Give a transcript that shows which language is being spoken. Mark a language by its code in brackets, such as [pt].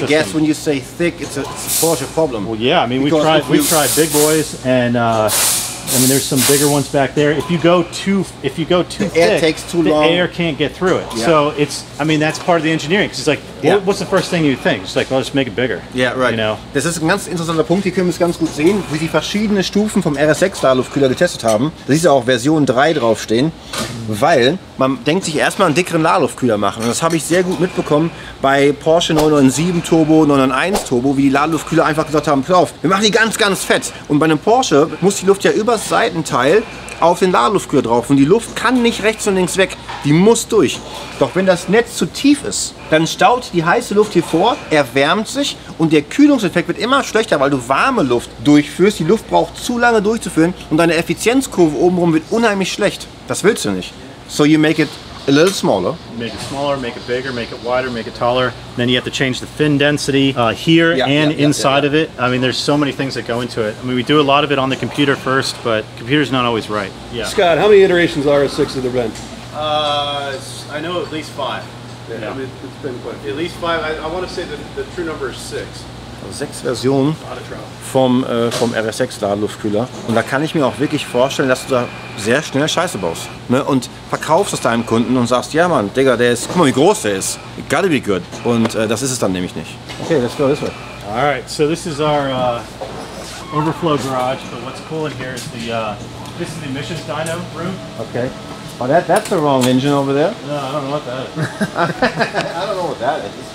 [en] So I guess when you say thick, it's a Porsche problem. Well, yeah, I mean we've tried big boys, and I mean, there's some bigger ones back there. If you go too thick, air takes too long. The air can't get through it. Yeah. So it's, I mean, that's part of the engineering. Because it's like, what's the first thing you think? It's like, well, just make it bigger. Yeah, right. You know? [de] Das ist ein ganz interessanter Punkt, hier können wir es ganz gut sehen, wie sie verschiedene Stufen vom RS6 Ladeluftkühler getestet haben. Da ist ja auch Version 3 draufstehen, weil man denkt sich erstmal einen dickeren Ladeluftkühler machen. Und das habe ich sehr gut mitbekommen bei Porsche 997 Turbo, 991 Turbo, wie die Ladeluftkühler einfach gesagt haben, pass auf, wir machen die ganz, ganz fett. Und bei einem Porsche muss die Luft ja übers Seitenteil auf den Ladeluftkühler drauf. Und die Luft kann nicht rechts und links weg, die muss durch. Doch wenn das Netz zu tief ist, dann staut die heiße Luft hier vor, erwärmt sich und der Kühlungseffekt wird immer schlechter, weil du warme Luft durchführst. Die Luft braucht zu lange durchzuführen und deine Effizienzkurve obenrum wird unheimlich schlecht. Das willst du nicht. [en] So you make it a little smaller. Make it smaller, make it bigger, make it wider, make it taller. Then you have to change the fin density here and inside of it. I mean, there's so many things that go into it. I mean, we do a lot of it on the computer first, but computer's not always right. Yeah. Scott, how many iterations RS6 have there been? I know at least 5. Yeah. I mean, it's been quite a few. At least 5. I want to say the true number is 6. [de] 6 Versionen vom RS6 Ladeluftkühler. Und da kann ich mir auch wirklich vorstellen, dass du da sehr schnell Scheiße baust. Ne? Und verkaufst es deinem Kunden und sagst, ja Mann, Digga, der ist, guck mal wie groß der ist. [en] It gotta be good. [de] Und das ist es dann nämlich nicht. [en] Okay, let's go this way. Alright, so this is our overflow garage, but what's cool in here is this is the emissions dyno room. Okay. Oh, that's the wrong engine over there. No, I don't know what that is. I don't know what that is.